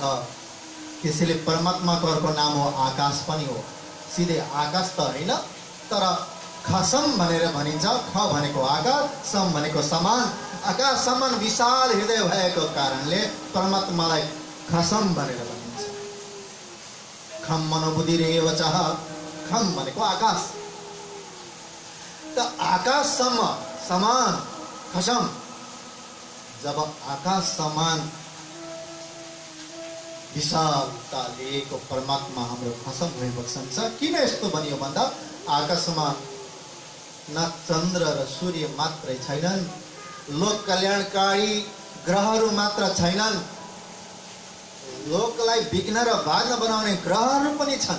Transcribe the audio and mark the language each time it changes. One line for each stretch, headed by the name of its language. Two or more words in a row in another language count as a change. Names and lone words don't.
Nepali: त्यसैले परमात्माको अर्को नाम हो आकाश पनि हो। सिधै आकाश त होइन, तर खसम भनेर भनिन्छ। ख भनेको आकाश, सम भनेको समान। आकाश समान विशाल हृदय भएको कारणले परमात्मालाई खसम भनेर भनिन्छ।
Sanskrit: खम मनोबुद्धिरेव च,
Nepali: खम भनेको आकाश। त आकाश सम समान खसम, जब आकाश समान विशालता लिएको परमात्मा हाम्रो खसम भइबस्छ। किन यस्तो बनियो भन्दा आकाशमा न चन्द्र र सूर्य मात्रै छैनन्, लोक कल्याणकारी ग्रहहरू मात्र छैनन्, लोकलाई विघ्न र भाग्न बनाउने ग्रहहरू पनि छन्।